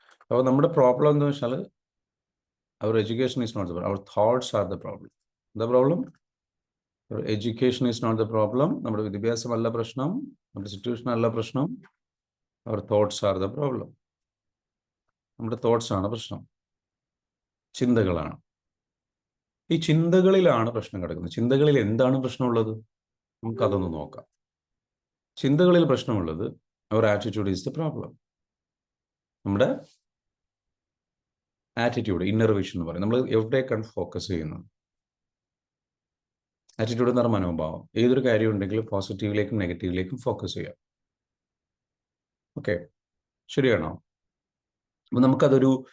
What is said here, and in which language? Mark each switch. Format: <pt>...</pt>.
<ml>അപ്പോൾ നമ്മുടെ പ്രോബ്ലം എന്താണെന്ന് വെച്ചാൽ,</ml> <en>our education is not the problem. Our thoughts are the problem. The problem? Our education is not the problem.</en> <ml>നമ്മുടെ വിദ്യാഭ്യാസമല്ല പ്രശ്നം, നമ്മുടെ സിറ്റുവേഷൻ അല്ല പ്രശ്നം.</ml> <en>Our thoughts are the problem.</en> <ml>നമ്മുടെ തോട്ട്സ് ആണ് പ്രശ്നം, ചിന്തകളാണ്. ഈ ചിന്തകളിലാണ് പ്രശ്നം കിടക്കുന്നത്. ചിന്തകളിൽ എന്താണ് പ്രശ്നമുള്ളത്? നമുക്കതൊന്ന് നോക്കാം. ചിന്തകളിൽ പ്രശ്നമുള്ളത്</ml> <en>our attitude is the problem.</en> <ml>നമ്മുടെ ആറ്റിറ്റ്യൂഡ്, ഇന്നർ വിഷൻ എന്ന് പറയും. നമ്മൾ എവിടേക്കാണ് ഫോക്കസ് ചെയ്യുന്നത്? ആറ്റിറ്റ്യൂഡ് എന്ന് പറഞ്ഞ മനോഭാവം. ഏതൊരു കാര്യം ഉണ്ടെങ്കിലും പോസിറ്റീവിലേക്കും നെഗറ്റീവിലേക്കും ഫോക്കസ് ചെയ്യാം. ഓക്കെ, ശരിയാണോ? അപ്പം നമുക്കതൊരു</ml>